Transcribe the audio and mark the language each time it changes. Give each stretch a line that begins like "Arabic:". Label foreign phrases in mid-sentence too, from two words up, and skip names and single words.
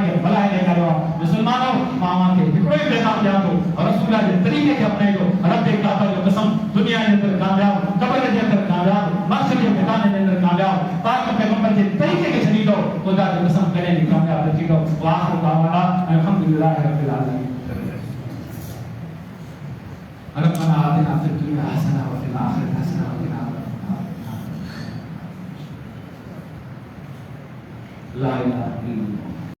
Sindhi: खे भलाए ॾेखारियो आहे मुस्लमानों मां खे हिकिड़ो ई पैगाम ॾियां थो रसूल जे तरीक़े खे अपनाइजो रब्बे काबा जो कसम दुनिया जे अंदरि कामयाब क़ब्र जे अंदरि कामयाब महशर जे मैदान जे अंदरि कामयाब पाक पैगंबर जे तरीक़े खे छॾींदो ख़ुदा जो कसम कॾहिं बि कामयाब न थींदो वाह दावाना
Arabic: الحمد لله رب العالمين ربنا آتنا في الدنيا حسنة وفي الآخرة حسنة وقنا عذاب النار لا إله إلا الله